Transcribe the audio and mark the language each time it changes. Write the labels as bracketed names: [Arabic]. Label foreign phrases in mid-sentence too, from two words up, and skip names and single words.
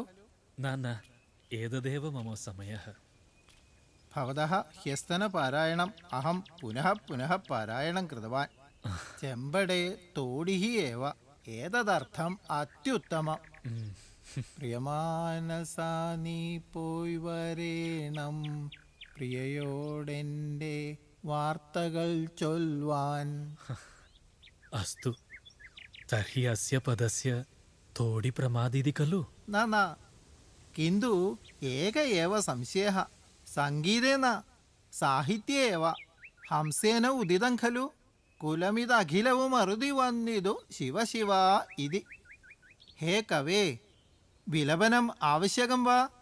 [Sanskrit] न एतदेव मम समयः भवतः ह्यस्तनपारायणम् अहं पुनः पुनः पारायणं कृतवान् चेम्बडे तोडिः एव एतदर्थम् अत्युत्तमम् प्रियमानसानी [Malayalam] പോയി വരേണം പ്രിയയോടെൻ്റെ വാർത്തകൾ ചൊല്ലുവാൻ [Sanskrit] अस्तु तर्हि अस्य पदस्य तोडि प्रमादिति खलु न किन्तु एक एव संशयः सङ्गीते न साहित्ये एव हंसेन उदितं खलु [Malayalam] കുലമിദഖിലവും അരുദി വന്ദിതു [Sanskrit] शिव शिव इति हे कवे विलपनम् आवश्यकं वा